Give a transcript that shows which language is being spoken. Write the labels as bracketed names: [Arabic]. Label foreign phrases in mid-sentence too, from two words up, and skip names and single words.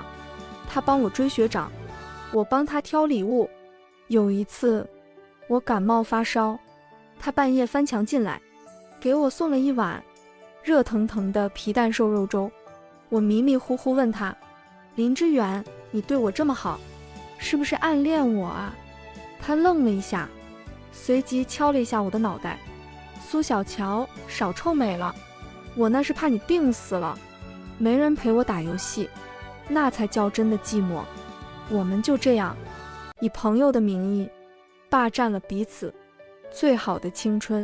[Chinese] 他幫我追學長，我幫他挑禮物。有一次我感冒發燒，他半夜翻牆進來，給我送了一碗熱騰騰的皮蛋瘦肉粥。我迷迷糊糊問他：林之遠，你對我這麼好，是不是暗戀我啊？他愣了一下，隨即敲了一下我的腦袋：蘇小喬，少臭美了，我那是怕你病死了，沒人陪我打遊戲，那才叫真的寂寞。我們就這樣以朋友的名義霸佔了彼此最好的青春。